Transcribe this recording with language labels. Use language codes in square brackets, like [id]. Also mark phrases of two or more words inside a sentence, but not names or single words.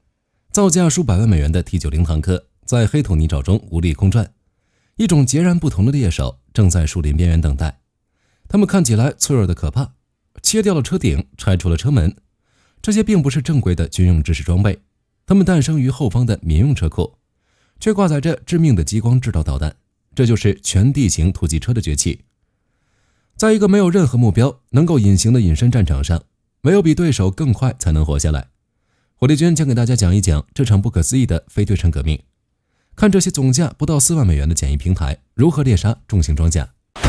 [zh] 造價数百万美元的 T90 坦克在黑土泥沼中无力空转，一种截然不同的猎手正在树林邊緣等待。他们看起来脆弱的可怕，切掉了车頂，拆除了車門。这些并不是正规的军用制式装備，它们誕生於後方的民用車庫，卻掛載着致命的激光制導導彈。這就是全地形突擊車的崛起。在一個沒有任何目標能夠隱形的隱身戰場上，沒有比對手更快才能活下來。火力軍將給大家講一講這場不可思議的非對稱革命，看這些總價不到4萬美元的簡易平台如何獵殺重型裝甲。